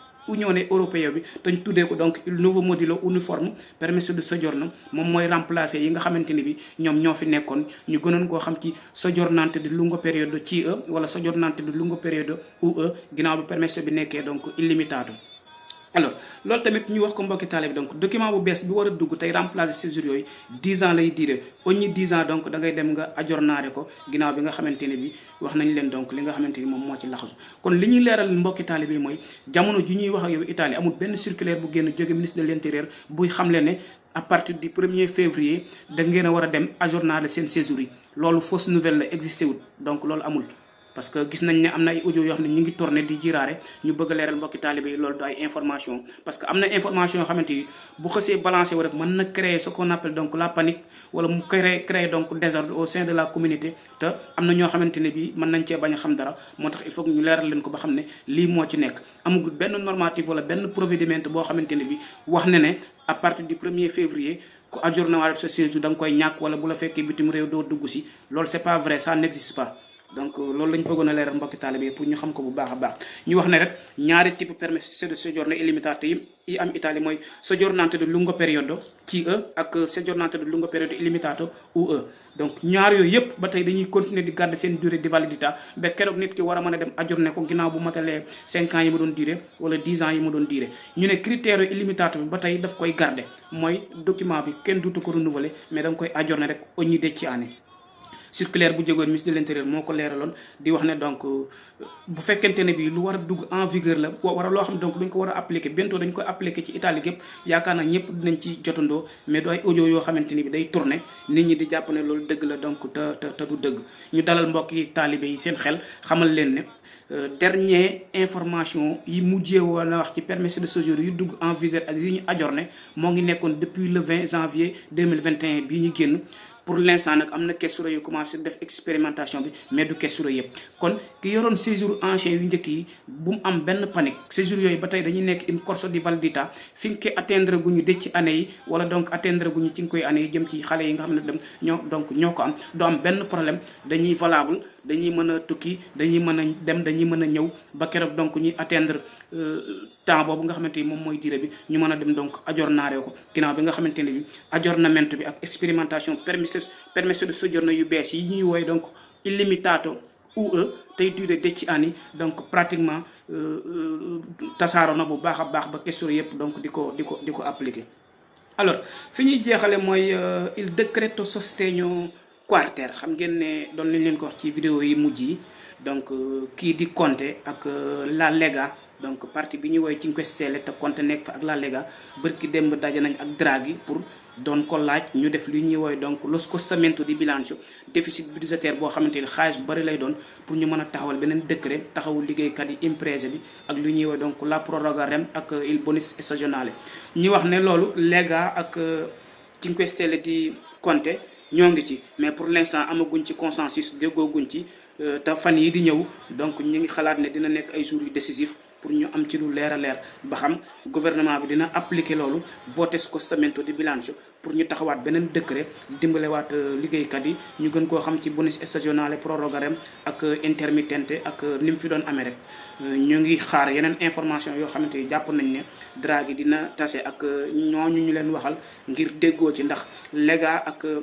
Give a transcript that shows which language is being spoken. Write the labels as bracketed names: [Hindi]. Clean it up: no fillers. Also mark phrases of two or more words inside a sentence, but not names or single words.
[Italian] Unione Europea [Wolof] bi dañ tuddee ko donc [Italian] il nuovo modulo uniforme permesso di soggiorno [Wolof] moom mooy remplacer yi nga xamante ni bi ñoom ñoo fi nekkoon ñu gënoon koo xam ci [Italian] soggiornante di lungo periodo CE [Wolof] wala soggiornante [Italian] di lungo periodo UE [Wolof] ginnaaw bi permesso bi nekkee donc illimitato alors loolu tamit ñu wax ko mbokki taalibe bi donc document bu bees bi war a dugg tey remplacer séjour yooyu 10 ans lay diire ogni 10 ans donc da ngay dem nga aggiornare ko ginnaaw bi nga xamante ne bi wax nañ leen donc li nga xamante ni moom moo ci laxasu kon li ñuy leeral mbokki taalibe bi mooy jamono ji ñuy wax ak yow Italie amul benn circulaire bu génn jóge [French] ministre de l'intérieur [Wolof] buy xamle ne [French] à partir du 1er février [Wolof] da ngeen a war a dem aggiornare seen séjour yi loolu [French] fausse nouvelle [Wolof] la existé wul donc loolu amul [French] parce que [Wolof] gis nañ ne am na ay audio yoo xam ne ñu ngi tourné di jiraare ñu bëgg a leeral mbokki taalibe yi loolu du ay information [French] parce que [Wolof] am na information yoo xamante ni bu xësee balancé wu rek mën na créer [French] ce qu'on appelle donc la panique [Wolof] wala mu créer donc [French] désordre au sein de la communauté [Wolof] te am na ñoo xamante ne bi mën nañ cee bañ a xam dara moo tax [French] il faut que [Wolof] ñu leeral leen ko ba xam ne lii moo ci nekk amagul benn normatif wala benn provédiment boo xamante ne bi wax ne ne [French] à partir du 1er février [Wolof] ku ajourné waale sa séjour da nga koy ñàkk wala bu la fekkee bitim réew doo dugg si loolu [French] c'est pas vrai, ça n'existe pas. [Wolof] donc loolu lañ bëggoon a leeral mbokki taalibe pour ñu xam ko bu baax a baax ñu wax ne rek ñaari type [Italian] permesso di soggiorno illimitato [Wolof] yi am Italie mooy [Italian] soggiornante de lungo periodo CE [Wolof] ak [Italian] soggiornante de lungo periodo illimitato UE. [Wolof] donc ñaar yooyu yëpp ba tey dañuy continuer di garder seen [French] durée de validità [Wolof] ba keroog nit ki war a mën a dem ajourné ko ginnaaw bu matalee 5 ans yi mu doon duré wala 10 ans yi mu doon duré ñu ne critère illimitato bi ba tey daf koy garder mooy document bi kenn duutu ko renouveler mais da nga koy ajourné rek [Italian] ogni 10 anni. [Wolof] circulaire bu jógoon [French] ministre de l'intérieur [Wolof] moo ko leeraloon di wax ne donc bu fekkente ne bi lu war a dugg [French] en vigueur [Wolof] la wara loo xam ne donc dañ ko war a appliquer bientôt dañ koy appliquer ci Italie gépp yaakaar naa ñëpp dinañ ci jotandoo mais du ay audio yoo xamante ni bi day tourner nit ñi di jàpp ne loolu dëgg la donc te du dëgg ñu dalal mbokk yi taalibe yi seen xel xamal leen ne [French] dernière information [Wolof] yi mujjee wala wax ci permesso de séjour yu dugg [French] en vigueur [Wolof] ak yi ñu ajourné moo ngi nekkoon [French] depuis le 20 janvier 2021 [Wolof] bii ñu génn. [French] pour l'instant [Wolof] nag am na questura yu commencé def expérimentation bi mais du questura yëpp kon ki yoroon [French] séjour ancien [Wolof] yu njëkk yi bu mu am benn panique séjour yooyu ba tey dañuy nekk une [Italian] corso di validità [Wolof] fi nga koy atteindre gu ñu dëcc ci année yi wala donc atteindre gu ñu ci nga koy année yi jëm ci xale yi nga xam ne dem ñoo ko am du am benn problème dañuy valable dañuy mën a tukki dañuy mën a dem dañuy mën a ñëw ba keroog donc ñuy atteindre temps boobu nga xamante ni moom mooy durée bi ñu mën a dem donc aggiornare ko ginnaaw bi nga xamante ne bi aggiornamento bi ak expérimentation [Italian] permesso di soggiorno [Wolof] yu bees yi ñuy wooye donc illimitato UE tey durée 10 anni donc pratiquement tasaaroo na bu baax a baax ba question yëpp donc di ko appliquer. alors fi ñuy jeexale mooy [Italian] il decreto sostegno quarter [Wolof] xam ngeen ne doon nañ leen ko wax ci vidéo yi mujj yi donc kii di Conte ak la Lega donc parti bi ñuy woowee 5 Stelle te Conte nekk fa ak la Lega bërki démb daje nañ ak Draghi pour doon ko laaj ñu def li ñuy woowee donc [Italian] lo scostamento di bilancio [French] déficit budgétaire [Wolof] boo xamante ni xaalis bu bari lay doon pour ñu mën a taxawal beneen décret taxawul liggéeykat yi imprese bi ak li ñuy woowee donc [Italian] la proroga rem [Wolof] ak [Italian] il bonus stagionale [Wolof] ñi wax ne loolu Lega ak 5 Stelle di Conte ñoo ngi ci mais [French] pour l'instant [Wolof] amaguñ ci consensus déggooguñ ci te fan yi di ñëw donc ñu ngi xalaat ne dina nekk ay jours yu décisif pour ñu am ci lu leer a leer ba xam gouvernement bi dina appliquer loolu voter [Italian] scostamento di bilancio [Wolof] pour ñu taxawaat beneen décret dimbalewaat liggéeykat yi ñu gën koo xam ci [Italian] bonus stagionale [Wolof] prorogarem ak intermittente ak ni mu fi doon amee rek ñu ngi xaar yeneen information yoo xamante ni jàpp nañ ne Draghi dina tase ak ñooñu ñu leen waxal ngir déggoo ci ndax Lega ak